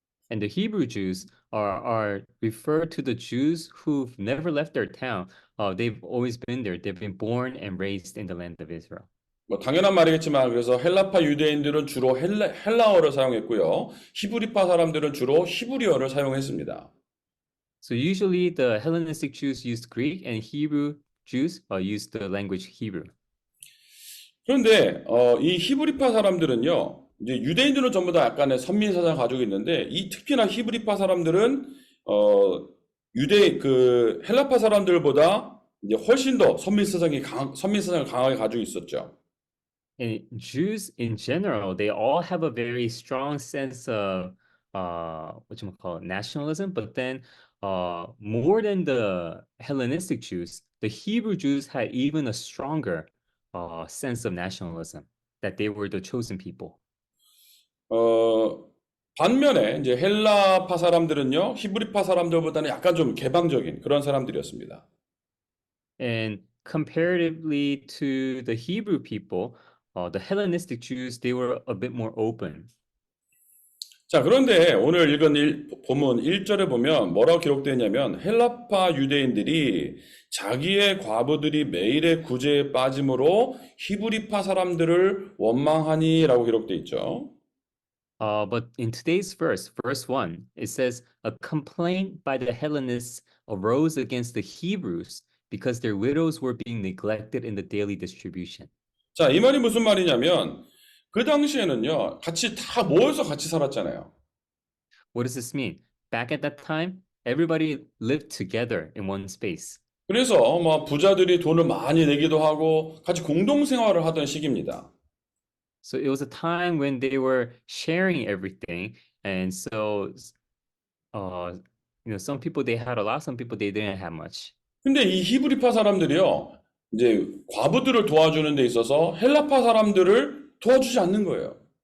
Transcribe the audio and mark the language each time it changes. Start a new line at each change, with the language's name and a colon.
English: And the Hebrew Jews are referred to the Jews who've never left their town. They've always been there. They've been born and raised in the land of Israel.
Korean: 뭐 당연한 말이겠지만 그래서 헬라파 유대인들은 주로 헬라어를 사용했고요. 히브리파 사람들은 주로 히브리어를 사용했습니다.
English: So usually the Hellenistic Jews used Greek and Hebrew Jews used the language Hebrew.
Korean: 그런데 이 히브리파 사람들은요. 이제 유대인들은 전부 다 약간의 선민 사상을 가지고 있는데 이 특히나 히브리파 사람들은 헬라파 사람들보다 이제 훨씬 더 선민 사상을 강하게 가지고 있었죠.
English: And Jews in general, they all have a very strong sense of nationalism, but then more than the Hellenistic Jews, the Hebrew Jews had even a stronger sense of nationalism, that they were the chosen people.
Korean: 반면에 이제 헬라파 사람들은요, 히브리파 사람들보다는 약간 좀 개방적인 그런 사람들이었습니다.
English: And comparatively to the Hebrew people, the Hellenistic Jews, they were a bit more open.
Korean: 자, 그런데 오늘 읽은 본문 1절에 보면 뭐라고 기록되어 있냐면 헬라파 유대인들이 자기의 과부들이 매일의 구제에 빠짐으로 히브리파 사람들을 원망하니라고 기록되어 있죠.
English: But in today's verse, verse 1, it says, a complaint by the Hellenists arose against the Hebrews because their widows were being neglected in the daily distribution.
Korean: 자, 이 말이 무슨 말이냐면 그 당시에는요, 같이 다 모여서 같이 살았잖아요.
English: What does this mean? Back at that time, everybody lived together in one space.
Korean: 그래서 뭐 부자들이 돈을 많이 내기도 하고 같이 공동 생활을 하던 시기입니다.
English: So it was a time when they were sharing everything, and so some people they had a lot, some people they didn't have much.
Korean: 근데 이 히브리파 사람들이요, 이제 과부들을 도와주는 데 있어서 헬라파 사람들을 도와주지 않는 거예요.